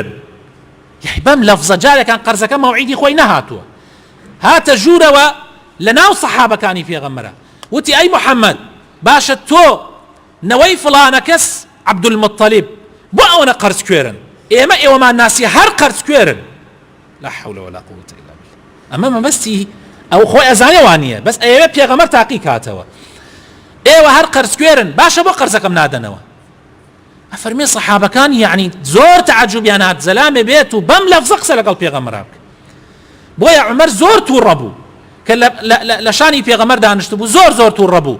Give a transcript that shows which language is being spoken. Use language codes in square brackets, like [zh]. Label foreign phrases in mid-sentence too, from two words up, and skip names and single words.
[ckb] یعنی بەم لەفزە جارێکان قەرزەکە مەوعیدی خۆی نەهاتووە. هاتە ژوورەوە لە ناو سەحابەکانی پێغەمبەرە وتی ئەی محەممەد باشە تۆ نەوەی فڵانە کەس عەبدولموطەلیب بۆ ئەوەنە قەرز کوێرن، ئێمە ئێوەمان ناسی هەر قەرز کوێرن. [ar] لا حول ولا قوة إلا بالله. [ckb] ئەمە مەبەستی ئەو خۆی ئەزانێوان نییە، بەس ئەوێ پێغەمبەر تاقی کاتەوە. ئێوە هەر قەرز کوێرن، باشە بۆ قەرزەکەم نادەنەوە. ئەفەرمێ سەحابەکان یعنی زۆر تەعەجوبیان هات زەلامێ بێت و بەم لەفزە قسە لەگەڵ پێغەمبەر بکە. بۆیە عومەر زۆر تووڕە بوو کە لە شانی پێغەمبەر دانیشت بوو، زۆر تووڕە بوو.